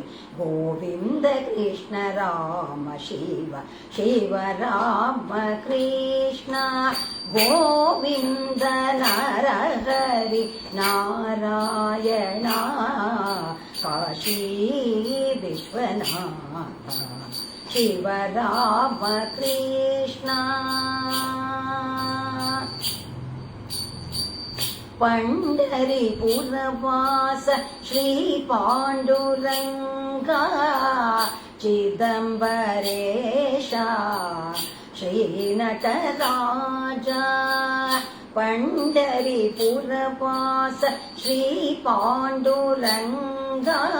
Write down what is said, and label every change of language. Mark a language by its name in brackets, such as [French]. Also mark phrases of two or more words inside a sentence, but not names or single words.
[Kannada] ಗೋವಿಂದ ಕೃಷ್ಣ ರಾಮ ಶಿವ, ಶಿವ ರಾಮ ಕೃಷ್ಣ ಗೋವಿಂದ ನರಹರಿ ನಾರಾಯಣ ಕಾಶಿ ವಿಶ್ವನಾಥ ಶಿವ ರಾಮ ಕೃಷ್ಣ. [Sanskrit] पंढरीपुरवास श्री पांडुरंग चिदंबरेशा श्री नटराजा पंढरीपुरवास श्री पांडुरंग